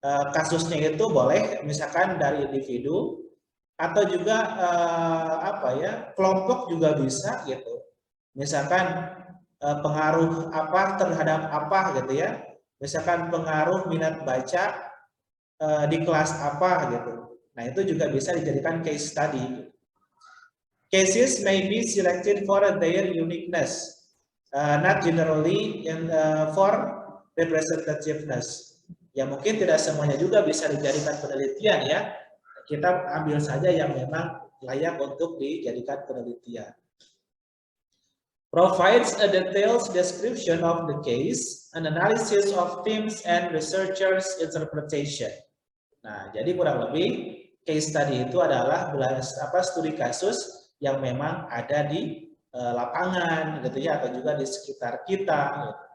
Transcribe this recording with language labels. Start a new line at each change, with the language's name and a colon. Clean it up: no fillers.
Indonesian: Kasusnya itu boleh misalkan dari individu atau juga apa ya, kelompok juga bisa gitu. Misalkan pengaruh apa terhadap apa gitu ya. Misalkan pengaruh minat baca di kelas apa gitu. Nah, itu juga bisa dijadikan case study.
English: Cases may be selected for their uniqueness, not generally for representativeness.
Indonesian: Ya mungkin tidak semuanya juga bisa dijadikan penelitian ya. Kita ambil saja yang memang layak untuk dijadikan penelitian.
English: Provides a detailed description of the case, an analysis of themes and researchers' interpretation.
Indonesian: Nah, jadi kurang lebih case study itu adalah studi kasus yang memang ada di lapangan gitu ya, atau juga di sekitar kita. Gitu.